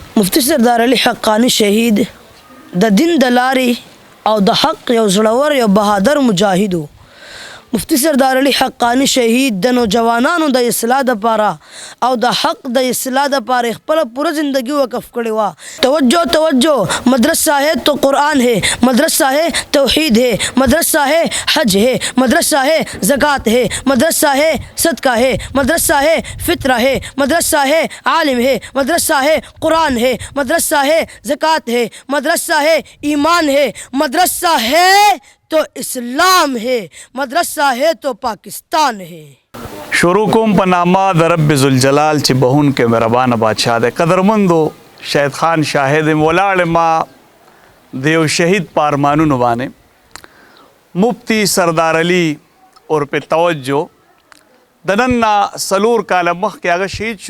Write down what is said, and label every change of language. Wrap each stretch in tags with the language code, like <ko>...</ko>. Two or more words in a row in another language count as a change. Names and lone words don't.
<ps>مفتی سردار علي حقانی شهید د دین د لارې او د حق یو زړور یو بهادر مجاهد و. مفتی سردار علي حقانی شهید د نوجوانانو د اصلاح دپاره او د حق د اصلاح دپاره خپله پوره زندگی وقف کړې وه.</ps> <ur>توجه مدرسہ ہے تو قرآن ہے، مدرسہ ہے توحید ہے، مدرسہ ہے حج ہے، مدرسہ ہے زکوٰۃ ہے، مدرسہ ہے صدقہ ہے، مدرسہ ہے فطرہ ہے، مدرسہ ہے عالم ہے، مدرسہ ہے قرآن ہے، مدرسہ ہے زکوٰۃ ہے، مدرسہ ہے ایمان ہے، مدرسہ ہے تو اسلام ہے، مدرسہ ہے تو پاکستان ہے.</ur> <ps>شروع کوم په نامه د رب ذوالجلال چې بهونکی مهربانه بادشاه دی. قدرمندو شهید خان شاهد یم ولاړ ما د یو شهید په ارمانونو باندې مفتی سردار علي عرف توجه د نن نه 4 کاله مخکې هغه شهید شو.</ps>